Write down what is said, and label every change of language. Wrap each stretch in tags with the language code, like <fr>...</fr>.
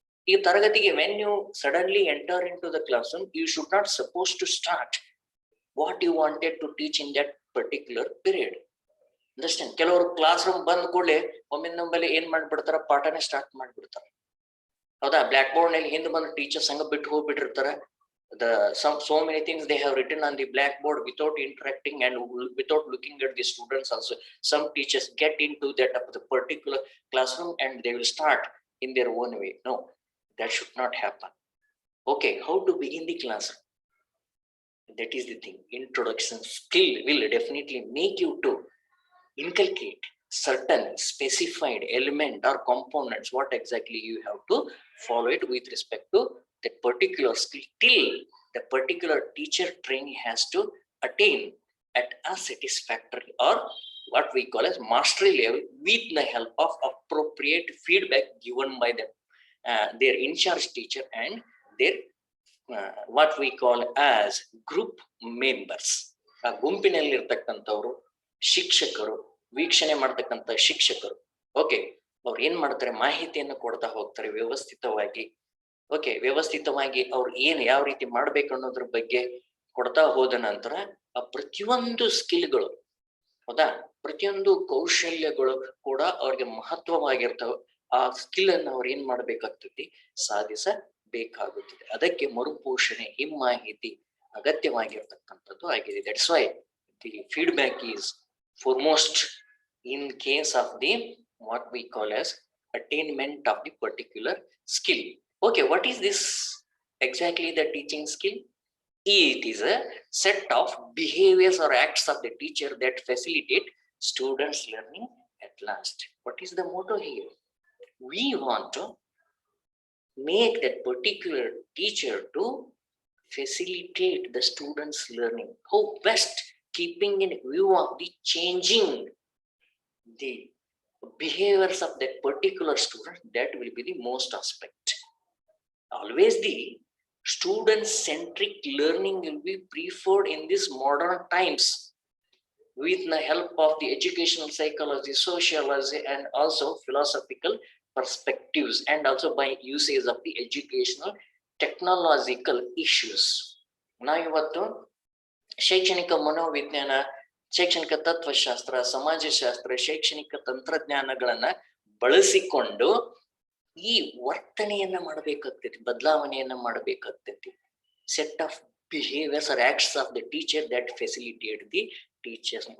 <kn>ಈ ತರಗತಿಗೆ</kn> <en>when you suddenly enter into the classroom, you should not supposed to start what you wanted to teach in that particular period. Understand?</en> <kn>ಕೆಲವರು class room ಬಂದ ಕೂಡಲೇ ಒಮ್ಮಿಂದೊಮ್ಮೆಲೆ ಏನ್ ಮಾಡ್ಬಿಡ್ತಾರ, ಪಾಠನೇ start ಮಾಡ್ಬಿಡ್ತಾರ. ಹೌದಾ? Block board ನಲ್ಲಿ ಹಿಂದೆ ಬಂದು ಟೀಚರ್ಸ್ ಹಂಗ ಬಿಟ್ಟು ಹೋಗ್ಬಿಟ್ಟಿರ್ತಾರ.</kn> <en>So many things they have written on the blackboard without interacting and without looking at the students also. Some teachers get into that of the particular classroom and they will start in their own way. No, that should not happen. Okay, how to begin the classroom? That is the thing. Introduction skill will definitely make you to inculcate certain specified element or components, what exactly you have to follow it with respect to that particular skill till the particular teacher trainee has to attain at a satisfactory or what we call as mastery level with the help of appropriate feedback given by them, their in charge teacher and their what we call as group members.</en> <kn>ಆ ಗುಂಪಿನಲ್ಲಿ ಇರ್ತಕ್ಕಂಥವ್ರು ಶಿಕ್ಷಕರು, ವೀಕ್ಷಣೆ ಮಾಡ್ತಕ್ಕಂಥ ಶಿಕ್ಷಕರು. Okay, ಅವ್ರು ಏನ್ ಮಾಡ್ತಾರೆ, ಮಾಹಿತಿಯನ್ನು ಕೊಡ್ತಾ ಹೋಗ್ತಾರೆ ವ್ಯವಸ್ಥಿತವಾಗಿ. ಓಕೆ, ವ್ಯವಸ್ಥಿತವಾಗಿ ಅವ್ರು ಏನ್ ಯಾವ ರೀತಿ ಮಾಡ್ಬೇಕು ಅನ್ನೋದ್ರ ಬಗ್ಗೆ ಕೊಡ್ತಾ ಹೋದ ನಂತರ ಆ ಪ್ರತಿಯೊಂದು ಸ್ಕಿಲ್ಗಳು, ಹೌದಾ, ಪ್ರತಿಯೊಂದು ಕೌಶಲ್ಯಗಳು ಕೂಡ ಅವ್ರಿಗೆ ಮಹತ್ವವಾಗಿರ್ತಾವ. ಆ ಸ್ಕಿಲ್ ಅನ್ನು ಅವ್ರು ಏನ್ ಮಾಡ್ಬೇಕಾಗ್ತೈತಿ, ಸಾಧಿಸಬೇಕಾಗುತ್ತದೆ. ಅದಕ್ಕೆ ಮರುಪೋಷಣೆ, ಹಿಮ್ಮಾಹಿತಿ ಅಗತ್ಯವಾಗಿರ್ತಕ್ಕಂಥದ್ದು ಆಗಿದೆ.</kn> <en>That's why the feedback is foremost in case of the what we call as attainment of the particular skill. Okay, what is this exactly the teaching skill? It is a set of behaviors or acts of the teacher that facilitate students learning at last. What is the motto here? We want to make that particular teacher to facilitate the students learning. How best, keeping in view of the changing the behaviors of that particular student, that will be the most aspect. Always the student centric learning will be preferred in these modern times with the help of the educational psychology, sociology and also philosophical perspectives, and also by usage of the educational technological issues.</en> <kn>ನಾವು ಇವತ್ತು ಶೈಕ್ಷಣಿಕ ಮನೋವಿಜ್ಞಾನ, ಶೈಕ್ಷಣಿಕ ತತ್ವಶಾಸ್ತ್ರ, ಸಮಾಜಶಾಸ್ತ್ರ, ಶೈಕ್ಷಣಿಕ ತಂತ್ರಜ್ಞಾನಗಳನ್ನ ಬಳಸಿಕೊಂಡು ಈ ವರ್ತನೆಯನ್ನ ಮಾಡಬೇಕಾಗ್ತೈತಿ, ಬದಲಾವಣೆಯನ್ನ ಮಾಡಬೇಕಾಗ್ತೈತಿ.</kn> <en>Set of behaviours or acts of the teacher that facilitate the teachers.</en>